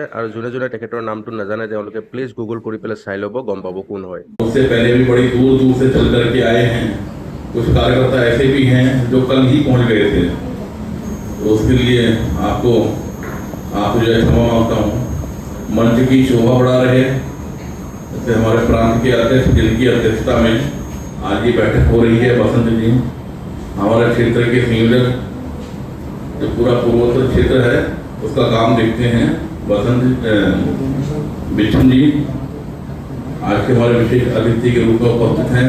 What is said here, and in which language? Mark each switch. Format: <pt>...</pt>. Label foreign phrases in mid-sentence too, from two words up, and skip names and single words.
<as>আৰু যোনে যোনে তেখেতৰ নামটো নাজানে তেওঁলোকে</as> <en>please Google</en> <as>কৰি পেলাই চাই ল'ব, গম পাব কোন হয়।</as> <hi>उससे पहले भी बड़ी दूर दूर से चल करके आए हैं। कुछ कार्यकर्ता ऐसे भी हैं जो कल ही पहुंच गए थे, तो उसके लिए आपको जो है क्षमा मांगता हूँ। मंच की शोभा बढ़ा रहे जैसे हमारे प्रांत के अध्यक्ष, जिनकी अध्यक्षता में आज ये बैठक हो रही है, बसंत जी हमारे क्षेत्र के संयोजक, जो पूरा पूर्वोत्तर क्षेत्र है उसका काम देखते हैं, बसंत बिच्छन जी आज के हमारे विशेष अतिथि के रूप में उपस्थित हैं।</hi>